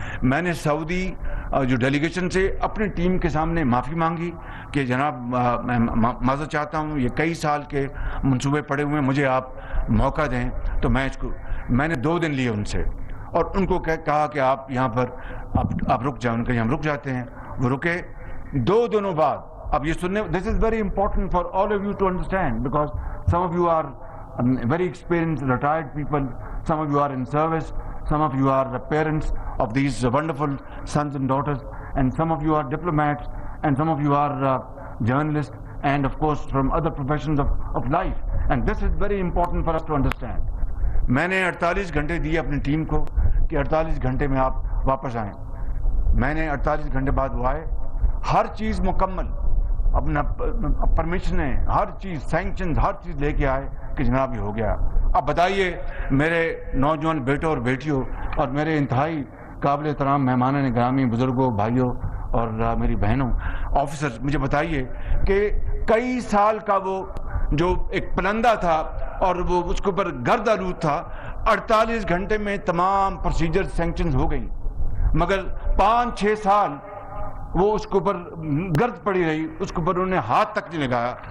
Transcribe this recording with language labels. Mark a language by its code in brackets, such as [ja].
[ur] میں نے سعودی جو ڈیلیگیشن سے اپنی ٹیم کے سامنے معافی مانگی کہ جناب میں معذرت چاہتا ہوں، یہ کئی سال کے منصوبے پڑے ہوئے ہیں، مجھے آپ موقع دیں. تو میں نے 2 دن لیے ان سے اور ان کو کہا کہ آپ یہاں پر آپ رک جائیں. ان کے ہم رک جاتے ہیں. وہ رکے. 2 دنوں بعد، اب یہ سننے، [en] This is very important for all of you to understand because some of you are very experienced retired people, some of you are in service, some of you are the parents of these wonderful sons and daughters, and some of you are diplomats, and some of you are journalists, and of course from other professions of life, and this is very important for us to understand. [ur] میں نے 48 گھنٹے دیے اپنی team کو کہ 48 گھنٹے میں آپ واپس آئیں. میں نے 48 گھنٹے بعد وہ آئے، ہر چیز مکمل، اپنا پرمیشنیں، ہر چیز، سینکشنز، ہر چیز لے کے آئے کہ جناب یہ ہو گیا. اب بتائیے میرے نوجوان بیٹوں اور بیٹیوں اور میرے انتہائی قابل احترام مہمانان گرامی، بزرگوں، بھائیوں اور میری بہنوں، آفیسرز، مجھے بتائیے کہ کئی سال کا وہ جو ایک پلندہ تھا اور وہ اس کے اوپر گرد آلود تھا، 48 گھنٹے میں تمام پروسیجر سینکشنز ہو گئی، مگر 5-6 سال وہ اس کے اوپر گرد پڑی رہی، اس کے اوپر انہوں نے ہاتھ تک نہیں لگایا.